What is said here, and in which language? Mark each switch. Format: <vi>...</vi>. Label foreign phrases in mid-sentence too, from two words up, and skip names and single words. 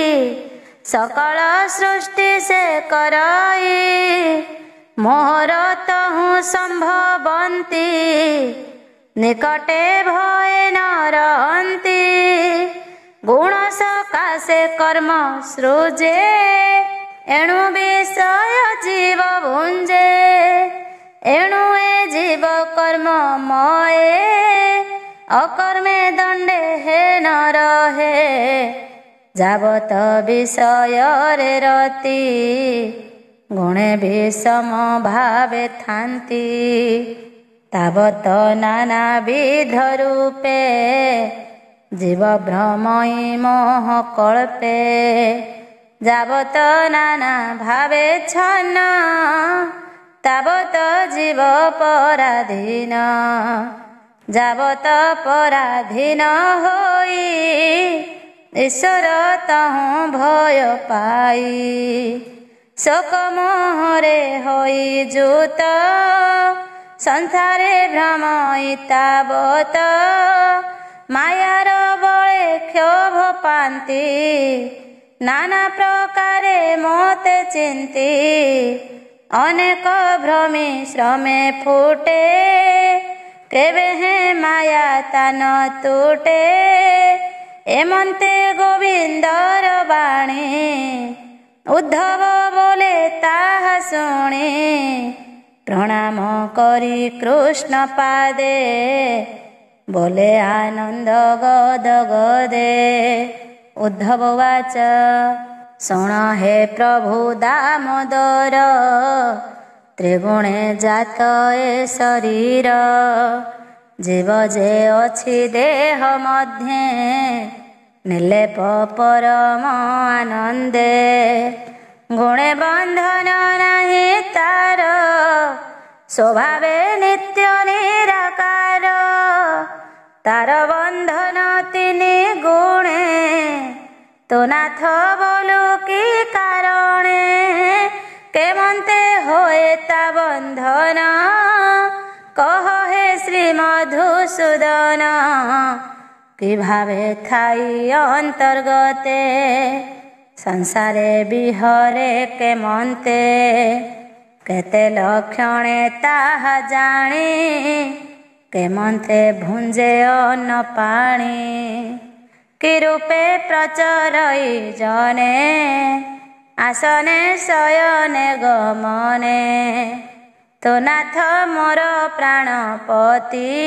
<or>ସକଳ ସୃଷ୍ଟି ସେ କରଇ ମୋହର ତହୁ ସମ୍ଭବନ୍ତି ନିକଟେ ଭୟ ନ ରହନ୍ତି ଗୁଣ ସକାଶେ କର୍ମ ସୃଜେ ଏଣୁ ବିଷୟ ଜୀବ ଭୁଞ୍ଜେ ଏଣୁ ଏ ଜୀବ କର୍ମ ମୟେ ଅକର୍ମେ ଦଣ୍ଡେ ହେ ନ ରହେ ଯାବତ ବିଷୟ ରେ ରତି ଗୁଣେ ବିଷମ ଭାବେ ଥାନ୍ତି ତାବତ ନାନା ବିଧ ରୂପେ ଜୀବ ଭ୍ରମଇ ମୋହ କଳ୍ପେ ଯାବତ ନାନା ଭାବେ ଛନ୍ନ ତାବତ ଜୀବ ପରାଧୀନ ଯାବତ ପରାଧୀନ ହୋଇ ଈଶ୍ୱର ତହୁ ଭୟ ପାଇ ଶୋକ ମୋହରେ ହୋଇ ଜୁତ ସଂସାରେ ଭ୍ରମଇ ତାବତ ମାୟାର ବଳେ କ୍ଷୋଭ ପାନ୍ତି ନାନା ପ୍ରକାରେ ମୋତେ ଚିନ୍ତି ଅନେକ ଭ୍ରମି ଶ୍ରମେ ଫୁଟେ କେବେ ହେ ମାୟା ତାନ ତୁଟେ ଏମନ୍ତେ ଗୋବିନ୍ଦର ବାଣୀ ଉଦ୍ଧବ ବୋଲେ ତାହା ଶୁଣି ପ୍ରଣାମ କରି କୃଷ୍ଣ ପାଦେ ବୋଲେ ଆନନ୍ଦ ଗଦ ଗଦେ ଉଦ୍ଧବ ବାଚ ଶୁଣ ହେ ପ୍ରଭୁ ଦାମୋଦର ତ୍ରିଗୁଣେ ଜାତ ଏ ଶରୀର ଜୀବ ଯେ ଅଛି ଦେହ ମଧ୍ୟେ ନିର୍ଲେପ ପରମ ଆନନ୍ଦେ ଗୁଣେ ବନ୍ଧନ ନାହି ତାର ସ୍ୱଭାବେ ନିତ୍ୟ ନିରାକାର ତାର ବନ୍ଧନ ତିନି ଗୁଣେ ତୋ ନାଥ ବୋଲୁ କି କାରଣେ କେମନ୍ତେ ହୋଏ ତା ବନ୍ଧନ କହ ହେ ଶ୍ରୀ ମଧୁସୂଦନ କି ଭାବେ ଥାଇ ଅନ୍ତର୍ଗତେ ସଂସାରେ ବିହରେ କେମନ୍ତେ କେତେ ଲକ୍ଷଣେ ତାହା ଜାଣି କେମନ୍ତେ ଭୁଞ୍ଜେ ଅନ୍ନ ପାଣି କି ରୂପେ ପ୍ରଚରଇ ଜନେ ଆସନେ ଶୟନେ ଗମନେ ତୋ ନାଥ ମୋର ପ୍ରାଣପତି</or>